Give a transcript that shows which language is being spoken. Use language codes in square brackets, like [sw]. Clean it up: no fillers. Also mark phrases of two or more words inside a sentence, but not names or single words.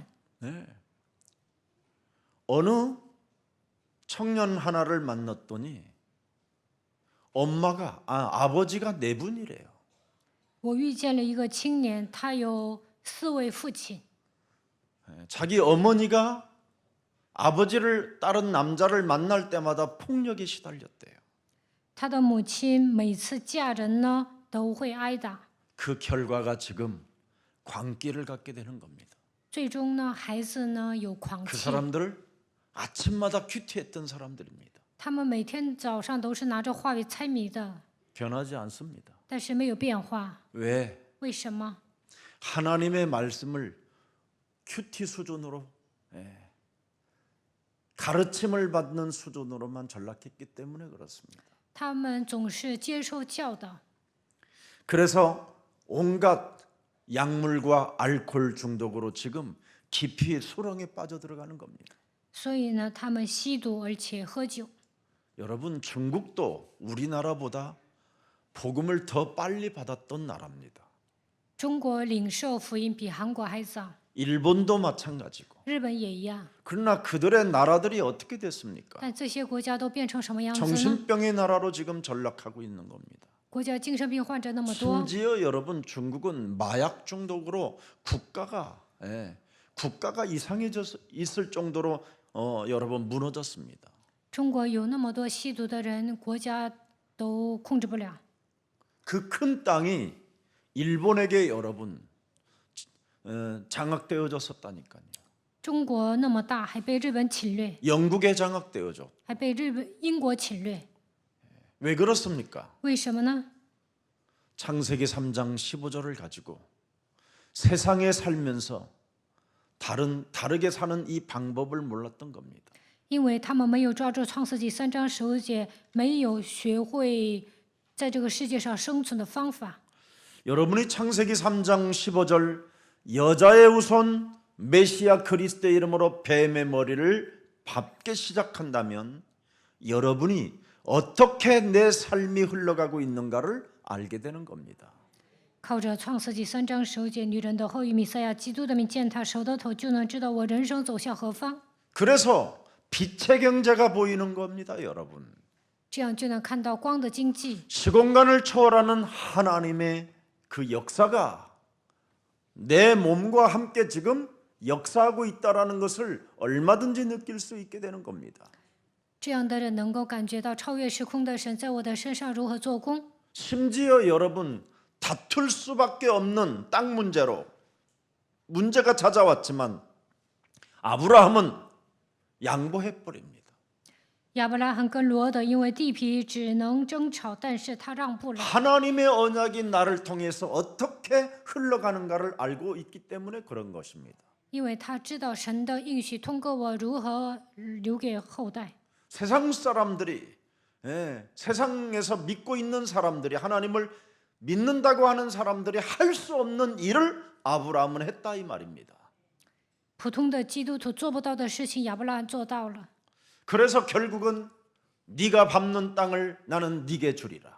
[ko] 네. 어느 청년 하나를 만났더니 아버지가 4분이래요. [zh] 我遇见了一个青年，他有4位父亲， [ko] 자기 어머니가 아버지를 다른 남자를 만날 때마다 폭력에 시달렸대요. [zh] 他的母亲每次嫁人呢都会挨打， [ko] 그 결과가 지금 광기를 갖게 되는 겁니다. [zh] 最终呢孩子呢有狂 그 气。 [ko] 사람들을 아침마다 큐티했던 사람들입니다. [zh] 他们每天早上都是拿着话语猜谜的， [ko] 변하지 않습니다. [zh] 但是没有变化。 [ko] 왜? [zh] 为什么？ [ko] 하나님의 말씀을 큐티 수준으로 가르침을 받는 수준으로만 전락했기 때문에 그렇습니다. [zh] 他们总是接受教导， [ko] 그래서 온갖 약물과 알코올 중독으로 지금 깊이 수렁에 빠져들어가는 겁니다. [zh] 所以呢，他们吸毒而且喝酒。 [ko] 여러분, 중국도 우리나라보다 복음을 더 빨리 받았던 나라입니다. [zh] 中国领受福音比韩国还早， [ko] 일본도 마찬가지고. [zh] 日本也一样。 [ko] 그러나 그들의 나라들이 어떻게 됐습니까? [zh] 但这些国家都变成什么样子呢？ [ko] 정신병의 나라로 지금 전락하고 있는 겁니다. [zh] 国家精神病患者那么多， [ko] 심지어 여러분, 중국은 마약 중독으로 국가가 이상해져 있을 정도로 여러분 무너졌습니다. [zh] 中国有那么多吸毒的人，国家都控制不了。 [ko] 그 큰 땅이 일본에게 여러분 장악되어졌었다니까요. [zh] 中国那么大，还被日本侵略， [ko] 영국에 장악되어져. [zh] 还被英国侵略， [ko] 왜 그렇습니까? [zh] 为什么呢？ [ko] 창세기 3장 15절을 가지고 세상에 살면서 다르게 사는 이 방법을 몰랐던 겁니다. [zh] 因为他们没有抓住创世纪3章15节，没有学会在这个世界上生存的方法。 [ko] 여러분이 창세기 3장 15절 여자의 우선 메시아 그리스도의 이름으로 뱀의 머리를 밟기 시작한다면 여러분이 어떻게 내 삶이 흘러가고 있는가를 알게 되는 겁니다. [zh] 靠着创世纪3章15节，女人的后裔弥赛亚基督的名践踏手的头，就能知道我人生走向何方。 [ko] 그래서 빛의 경제가 보이는 겁니다, 여러분. [zh] 这样就能看到光的经济， [ko] 시공간을 초월하는 하나님의 그 역사가 내 몸과 함께 지금 역사하고 있다라는 것을 얼마든지 느낄 수 있게 되는 겁니다. [zh] 这样的人能够感觉到超越时空的神在我的身上如何做工。 [ko] 심지어 여러분, 다툴 수밖에 없는 땅 문제가 찾아왔지만 아브라함은 양보해 버립니다. [zh] 亚伯拉罕跟罗德因为地皮只能争吵，但是他让步了。 [ko] 하나님의 언약이 나를 통해서 어떻게 흘러가는가를 알고 있기 때문에 그런 것입니다. [zh] 因为他知道神的应许通过我如何留给后代。 [ko] 세상 사람들이 세상에서 믿고 있는 사람들이 하나님을 믿는다고 하는 사람들이 할 수 없는 일을 아브라함은 했다 이 말입니다. [zh] 普通的基督徒做不到的事情，亚伯拉罕做到了。 [ko] 그래서 결국은 네가 밟는 땅을 나는 네게 주리라.